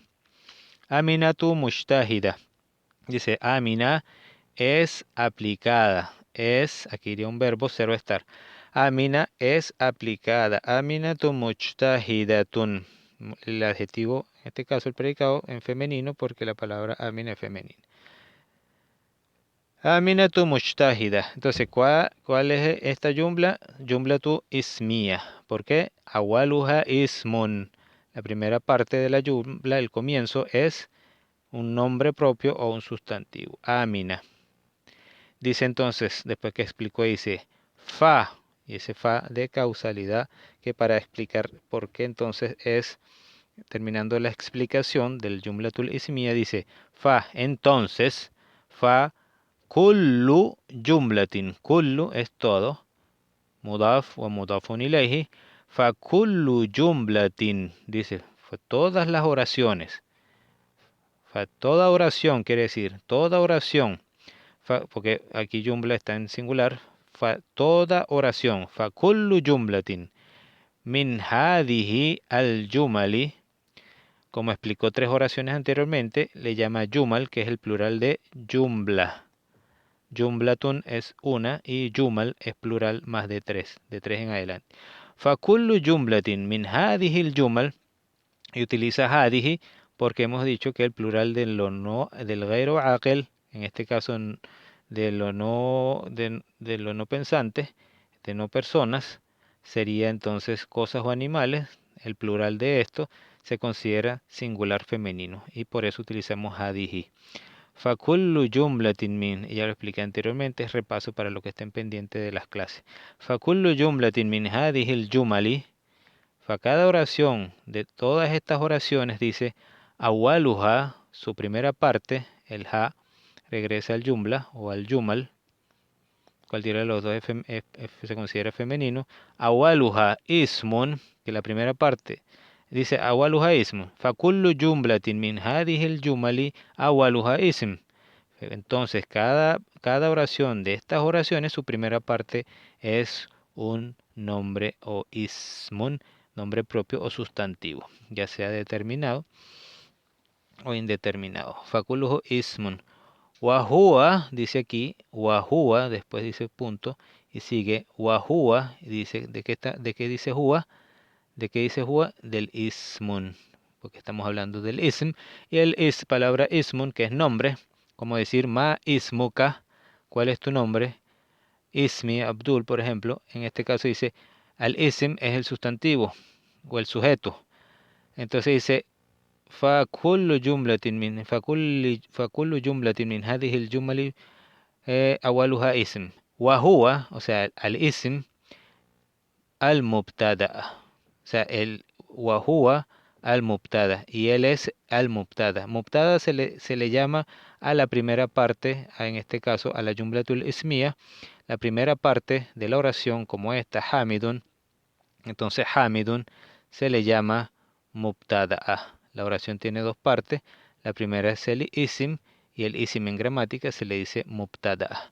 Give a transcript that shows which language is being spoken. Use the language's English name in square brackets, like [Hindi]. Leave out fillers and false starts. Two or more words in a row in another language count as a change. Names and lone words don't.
[Arabic] أمينة مجتهدة. [Spanish] Dice, Amina es aplicada. Aquí iría un verbo, cero estar. Amina es aplicada. [Arabic] أمينة مجتهدة. [Spanish] El adjetivo, en este caso el predicado, en femenino, porque la palabra Amina es femenina. [Arabic] أمينة مجتهدة. [Spanish] Entonces, ¿cuál es esta jumla? [Arabic] جملة اسمية. [Spanish] ¿Por qué? [Arabic] أولها اسم. [Spanish] La primera parte de la jumla, el comienzo, es un nombre propio o un sustantivo. Amina. Dice entonces, después que explicó, dice fa. Y ese fa de causalidad, que para explicar por qué entonces es, terminando la explicación del [Arabic] الجملة الاسمية, [Spanish] dice fa, entonces, [Arabic] فكل جملة. [Spanish] Kullu es todo. [Arabic] Mudaf o مضاف إليه. فكل جملة. [Spanish] Dice, todas las oraciones. Fa, toda oración quiere decir, toda oración. Fa, porque aquí jumla está en singular. Fa, toda oración. [Arabic] فكل جملة. من هذه الجمل. [Spanish] Como explicó tres oraciones anteriormente, le llama yumal, que es el plural de jumla. Jumlatun es una y jumal es plural más de tres en adelante. [Arabic] فكل جملة من هذه الجمل, [Spanish] y utiliza hadihi porque hemos dicho que el plural de lo no, del [Arabic] غير عاقل, [Spanish] en este caso de lo no pensante, de no personas, sería entonces cosas o animales. El plural de esto se considera singular femenino y por eso utilizamos hadihi. [Arabic] فكل جملة من, [Spanish] ya lo expliqué anteriormente, es repaso para lo que estén pendientes de las clases. [Arabic] فكل جملة من هذه الجمل, [Spanish] fa cada oración de todas estas oraciones dice awaluha, su primera parte, el ha, regresa al jumla o al jumal, cualquiera de los dos se considera femenino. [Arabic] أولها اسم, [Spanish] que la primera parte dice [Arabic] أولها اسم. فكل جملة من هذه الجمل أولها اسم. [Spanish] Entonces, cada oración de estas oraciones, su primera parte es un nombre o ismun, nombre propio o sustantivo, ya sea determinado o indeterminado. [Arabic] فكله اسم. [Spanish] Wahua, dice aquí, wahua, después dice punto, y sigue wahua, y dice, ¿de qué dice hua? ¿De qué dice hua? Del ismun, porque estamos hablando del ism, y el palabra ismun, que es nombre, como decir [Arabic] ما اسمك, [Spanish] ¿cuál es tu nombre? Ismi, Abdul, por ejemplo, en este caso dice, al ism es el sustantivo, o el sujeto, entonces dice, [Arabic] فكل جملة من فكل جملة من هذه الجمل أولها اسم وهو, [Spanish] o sea, [Arabic] الاسم المبتدأ, [Spanish] o sea, el [Arabic] وهو المبتدأ, [Spanish] y él es [Arabic] المبتدأ. [Spanish] Mubtada se le llama a la primera parte, en este caso a la [Arabic] الجملة الاسمية, [Spanish] la primera parte de la oración como esta, hamidun. Entonces hamidun se le llama mubtada. La oración tiene dos partes. La primera es el isim y el isim en gramática se le dice mubtada.